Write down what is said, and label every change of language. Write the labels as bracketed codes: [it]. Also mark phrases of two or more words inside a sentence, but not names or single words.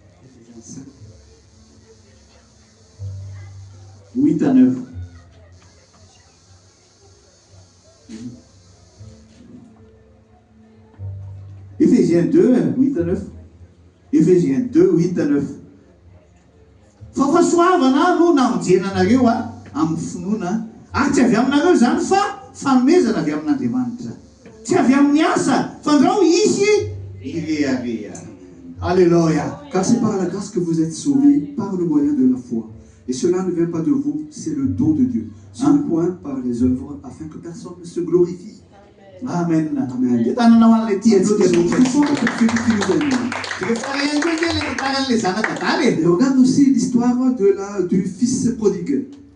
[fr] 8 à 9. Éphésiens 2, 8 à 9. Éphésiens 2, 8 à 9. [mg] Fafasoavana no namonjenanareo amin'ny finoana ary tsy avy aminareo zany fa fanomezana avy amin'Andriamanitra. Tsy avy amin'ny asa fa andrao izy irearea. Alléluia. [fr] Car c'est par la grâce que vous êtes sauvés par le moyen de la foi. Et cela ne vient pas de vous, c'est le don de Dieu. Un point par les œuvres, afin que personne ne se glorifie. Amen. Amen. Et regarde aussi l'histoire du fils prodigue.